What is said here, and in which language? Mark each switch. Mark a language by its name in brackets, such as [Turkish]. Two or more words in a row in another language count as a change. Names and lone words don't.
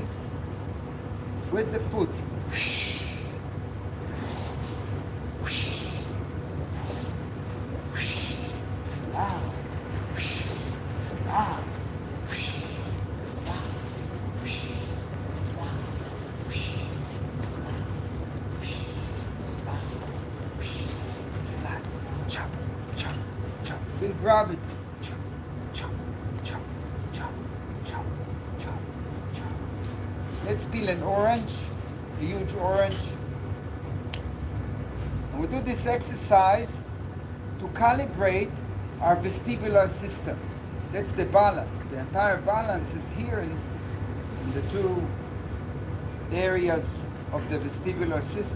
[English] With the foot. Slide. Slide. Feel gravity. Chop, chop, chop, chop, chop, chop, chop. Let's peel an orange, a huge orange. And we do this exercise to calibrate our vestibular system. That's the balance. The entire balance is here in the two areas of the vestibular system.